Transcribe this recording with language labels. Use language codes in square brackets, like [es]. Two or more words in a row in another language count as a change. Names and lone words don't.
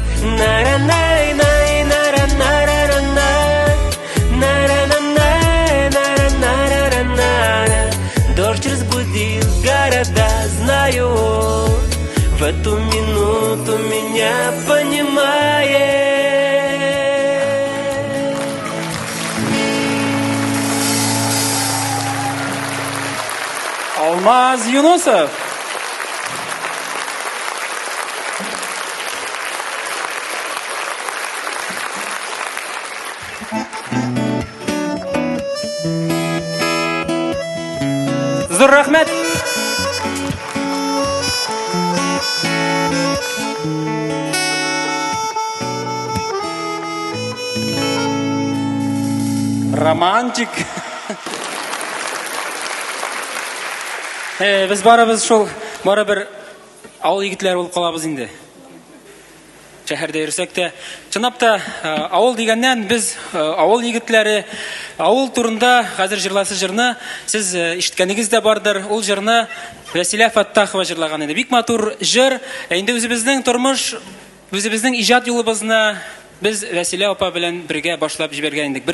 [ru] На-ра-най, най, на-ра-на-ра-ра-на, на-ра-на-най, на-ра-на-ра-ра-на. Дождь разбудил города, знаю он в эту минуту меня понимает. Алмаз Юнусов. [tt] Зур рахмәт. Романтик. Biz barabız şol, barabir avul yigitler bolup kalabız indi. шәһәрдә йөрсәк тә, чынлап та авыл дигәннән без авыл егетләре, авыл турында хәзер җырласы җырны сез ишеткәнегез дә бардыр. Ул җырны Вәсилә Фаттахова җырлаган иде. Бик матур җыр. Инде үзебезнең тормыш, үзебезнең иҗат юлыбызны biz Вәсилә апа белән бергә башлап җибәргән идек.